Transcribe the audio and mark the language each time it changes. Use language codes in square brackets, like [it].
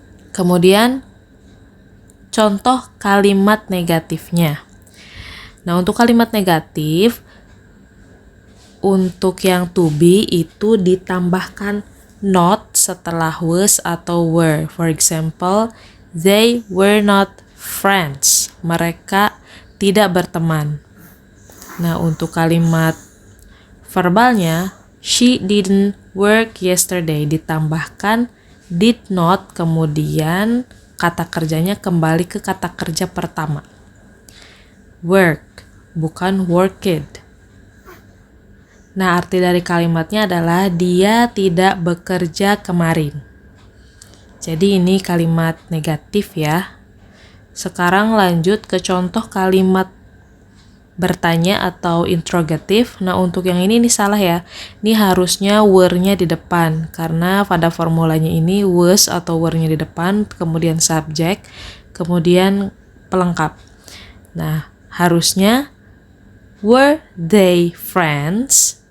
[id] Kemudian contoh kalimat negatifnya. Nah, untuk kalimat negatif, untuk yang to be itu ditambahkan not setelah was atau were. [en] For example, they were not friends. [id] Mereka tidak berteman. Nah, untuk kalimat verbalnya, [en] she didn't work yesterday, [id] ditambahkan did not, kemudian kata kerjanya kembali ke kata kerja pertama. Work, bukan worked. Nah, arti dari kalimatnya adalah dia tidak bekerja kemarin. Jadi ini kalimat negatif ya. Sekarang lanjut ke contoh kalimat bertanya atau interrogatif. Nah, untuk yang ini salah ya. Ini harusnya were-nya di depan, karena pada formulanya ini was atau were-nya di depan, kemudian subjek, kemudian pelengkap. Nah, harusnya [en] were they friends?